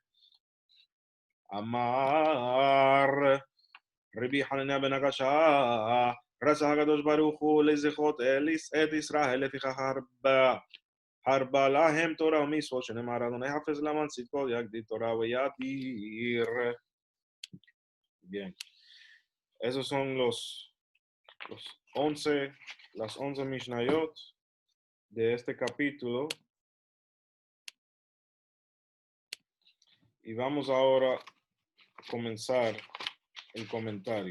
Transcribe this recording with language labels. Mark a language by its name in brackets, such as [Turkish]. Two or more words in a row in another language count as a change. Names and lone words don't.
[Hebrew] אמר רבי חנניה בן הקשה, רצה הקדוש ברוך הוא לזכות את ישראל, לפיכך הרבה להם תורה ומצוות, שנאמר אדוני חפץ למען צדקו יגדיל תורה וידיר. [Spanish] Bien. Esos son las 11 Mishnayot de este capítulo. Y vamos ahora a comenzar el comentario.